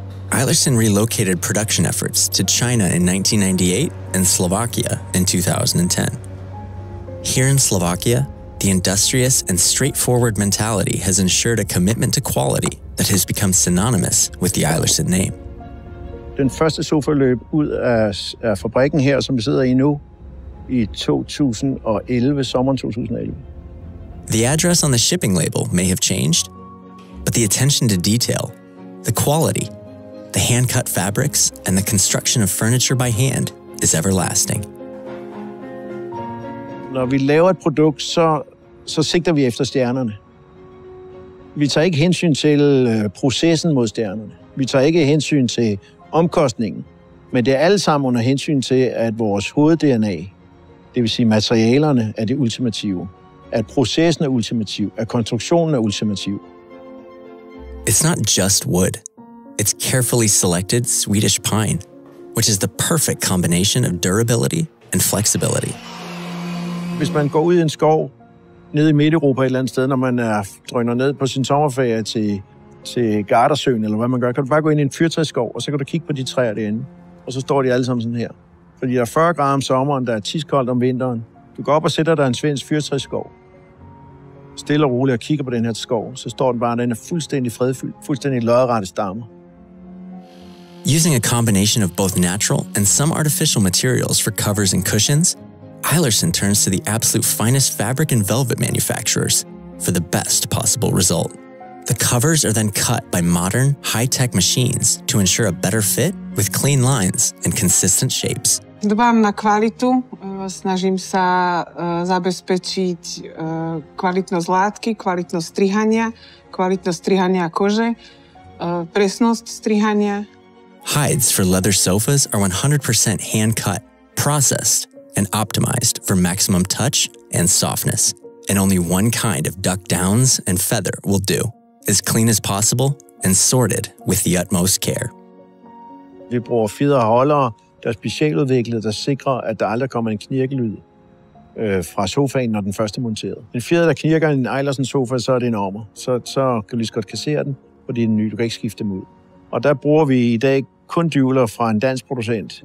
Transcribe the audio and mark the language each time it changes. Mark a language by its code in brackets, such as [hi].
[en] Eilertson relocated production efforts to China in 1998 and Slovakia in 2010. Here in Slovakia, the industrious and straightforward mentality has ensured a commitment to quality that has become synonymous with the Eilertson name. [da] Den første sofa løb ud af fabrikken her, som vi sidder i nu, i 2011, sommeren 2011. [en] The address on the shipping label may have changed, but the attention to detail, the quality, the hand-cut fabrics, and the construction of furniture by hand is everlasting. [da] Når vi laver et produkt, så sigter vi efter stjernerne. Vi tager ikke hensyn til processen mod stjernerne. Vi tager ikke hensyn til omkostningen. Men det er alle sammen under hensyn til, at vores hoved-DNA, det vil sige materialerne, er det ultimative. At processen er ultimativ. At konstruktionen er ultimativ. [en] It's not just wood. It's carefully selected Swedish pine, which is the perfect combination of durability and flexibility. [da] Hvis man går ud i en skov, nede i Midt-Europa et eller andet sted, når man drøner ned på sin sommerferie til Gardasøen, eller hvad man gør, kan du bare gå ind i en fyrtræsskov, og så kan du kigge på de træer derinde. Og så står de alle sammen sådan her. Fordi der er 40 grader om sommeren, der er tiskoldt om vinteren. Du går op og sætter dig en svensk fyrtræsskov. Stille og roligt og kigger på den her skov, så står den bare, den er fuldstændig fredfyldt, fuldstændig lodrette stammer. [en] Using a combination of both natural and some artificial materials for covers and cushions, Eilertson turns to the absolute finest fabric and velvet manufacturers for the best possible result. The covers are then cut by modern, high-tech machines to ensure a better fit with clean lines and consistent shapes. [sk] Dbám na kvalitu, snažím sa zabezpečiť kvalitnosť látky, kvalitnosť strihania kože, presnosť strihania. [en] Hides for leather sofas are 100% hand-cut, processed, and optimized for maximum touch and softness. And only one kind of duck downs and feather will do, as clean as possible and sorted with the utmost care. [da] Vi bruger fjeder og holdere, der er specialudviklet, der sikrer, at der aldrig kommer en knirkelyd fra sofaen, når den første er monteret. En fjeder, der knirker en Eilertson-sofa, så er det en ommer. Så kan du lige så godt kassere den, fordi den er ny. Du kan ikke skifte dem ud. Og der bruger vi i dag kun dyvler fra en dansk producent.